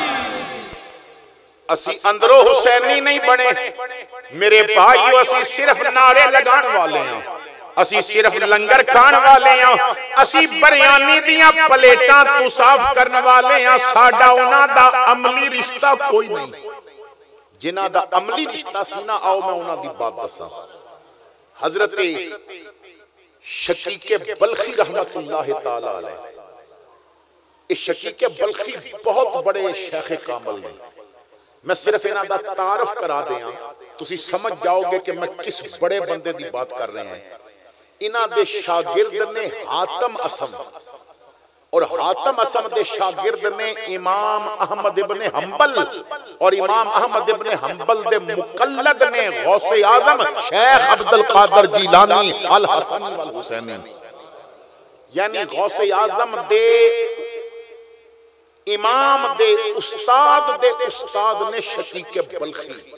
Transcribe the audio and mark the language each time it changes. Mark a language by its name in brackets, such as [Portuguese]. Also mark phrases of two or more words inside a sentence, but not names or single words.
[Punjabi] ਅਸੀ ਅੰਦਰੋਂ ਹੁਸੈਨੀ ਨਹੀਂ ਬਣੇ ਮੇਰੇ ਭਾਈਓ, ਅਸੀ ਸਿਰਫ਼ ਨਾਰੇ ਲਗਾਨੇ ਵਾਲੇ ਹੈਂ, ਅਸੀ ਸਿਰਫ਼ ਲੰਗਰ ਖਾਣ ਵਾਲੇ ਹੈਂ, ਅਸੀ ਬਰਿਆਨੀ ਦੀਆਂ ਪਲੇਟਾਂ ਤੂੰ ਸਾਫ਼ ਕਰਨੇ ਵਾਲੇ ਹੈਂ। ਸਾਡਾ ਉਨ੍ਹਾਂ ਦਾ ਅਮਲੀ ਰਿਸ਼ਤਾ ਕੋਈ ਨਹੀਂ। ਜਿਨ੍ਹਾਂ ਦਾ ਅਮਲੀ ਰਿਸ਼ਤਾ ਸੀ ਨਾ, ਆਓ ਮੈਂ ਉਨ੍ਹਾਂ ਦੀ ਬਾਤ ਦੱਸਾਂ। ਹਜ਼ਰਤ ਸ਼ਕੀਕੇ ਬਲਖ਼ੀ ਰਹਿਮਤੁੱਲਾਹ ਤਾਲਾ ਅਲੈਹ, ਇਸ ਸ਼ਕੀਕੇ ਬਲਖ਼ੀ ਬਹੁਤ ਵੱਡੇ ਸ਼ੇਖ਼ ਕਾਮਲ ਨੇ। ਮੈਂ ਸਿਰਫ਼ ਇਨ੍ਹਾਂ ਦਾ ਤਾਰੁਫ਼ ਕਰਾ ਦਿਆਂ। ਤੁਸੀ ਸਮਝ ਜਾਓਗੇ ਕਿ ਮੈਂ ਕਿਸ ਵੱਡੇ ਬੰਦੇ ਕੀ ਬਾਤ ਕਰ ਰਹੇ ਹੈਂ। ਇਨ੍ਹਾਂ ਦੇ ਸ਼ਾਗਿਰਦ ਨੇ ਹਾਤਮ ਅਸਮ, ਔਰ ਹਾਤਮ ਅਸਮ ਦੇ ਸ਼ਾਗਿਰਦ ਨੇ ਇਮਾਮ ਅਹਿਮਦ ਇਬਨੇ ਹੰਬਲ, ਔਰ ਇਮਾਮ ਅਹਿਮਦ ਇਬਨੇ ਹੰਬਲ ਦੇ ਮੁਕੱਲਿਦ ਨੇ ਗ਼ੌਸੇ ਆਜ਼ਮ ਸ਼ੇਖ਼ ਅਬਦੁਲ ਕਾਦਿਰ ਜੀਲਾਨੀ ਅਲ ਹਸਨੀ ਵਲ ਹੁਸੈਨੀ, ਯਾਨੀ ਗ਼ੌਸੇ ਆਜ਼ਮ ਦੇ ਇਮਾਮ ਦੇ ਉਸਤਾਦ ਨੇ ਸ਼ਕੀਕ ਬਲਖ਼ੀ।